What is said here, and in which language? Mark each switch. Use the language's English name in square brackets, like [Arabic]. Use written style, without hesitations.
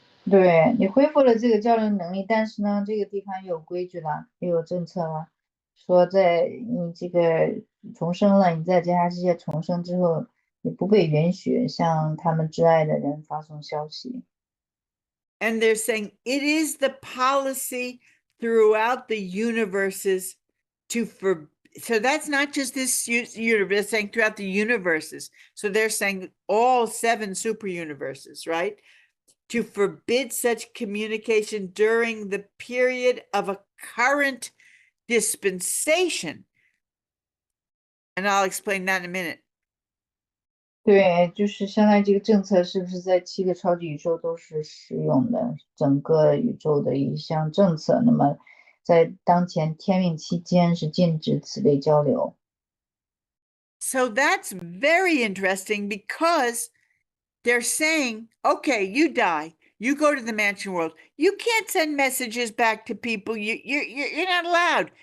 [Chinese] 对，你恢复了这个交流能力，但是呢，这个地方有规矩了，又有政策了，说在你这个重生了，你在其他世界重生之后，你不被允许向他们挚爱的人发送消息。 [English] And they're saying it is the policy throughout the universes so that's not just this universe, saying throughout the universes. So they're saying all 7 super universes, right? To forbid such communication during the period of a current dispensation. And I'll explain that in a minute. [Chinese] 对，就是相当于这个政策是不是在7个超级宇宙都是适用的，整个宇宙的一项政策。那么在当前天命期间是禁止此类交流。 [English] So that's very interesting because they're saying, okay, you die, you go to the mansion world. You can't send messages back to people. You're not allowed.